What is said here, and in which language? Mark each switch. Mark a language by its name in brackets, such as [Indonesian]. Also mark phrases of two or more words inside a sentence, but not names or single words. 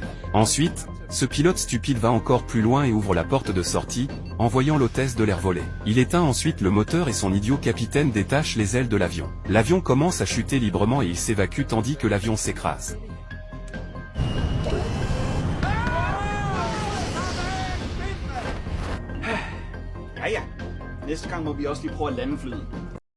[French] Ensuite, ce pilote stupide va encore plus loin et ouvre la porte de sortie, envoyant l'hôtesse de l'air voler. Il éteint ensuite le moteur et son idiot capitaine détache les ailes de l'avion. L'avion commence à chuter librement et il s'évacue tandis que l'avion s'écrase. [Danish] Ja ja, næste gang må vi også lige prøve at lande flyet.